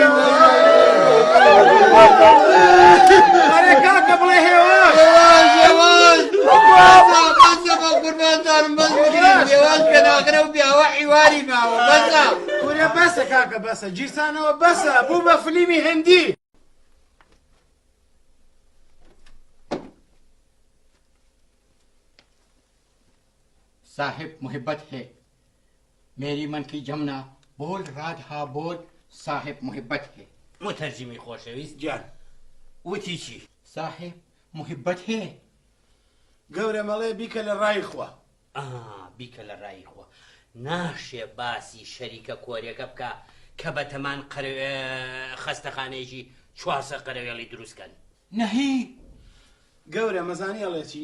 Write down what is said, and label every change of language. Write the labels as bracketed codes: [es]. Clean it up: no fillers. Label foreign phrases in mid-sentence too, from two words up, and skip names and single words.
[ckb] ئەرێ کاکە بڵێ هێواش قوربانتانم بەس بگرین هێواش کە ناخرە و پیاوە حیواری ماوە بەسە. کورە بەسە کاکە بەسە گیرسانەوە بەسە بوو بە فلیمی هندی. [ur] صاحب محبت ہے میری من کی جمنا بول رادھا بول صاحب محبت ہے. [ckb] متەرجمی خۆشەویست گیان وتی چی؟ [ur] صاحب محبت ہے. [ckb] گەورە مەڵێ بیکە لە ڕای خوا. بیکە لە ڕای خۆ ناشێ باسی شەریکە کۆریەکە بکە کە بەتەمان خەستەخانەیەکی 400 قەرەوێڵی دروستکەن. [ur] نەهی [ckb] گەورە مەزانی ئەڵێ چی؟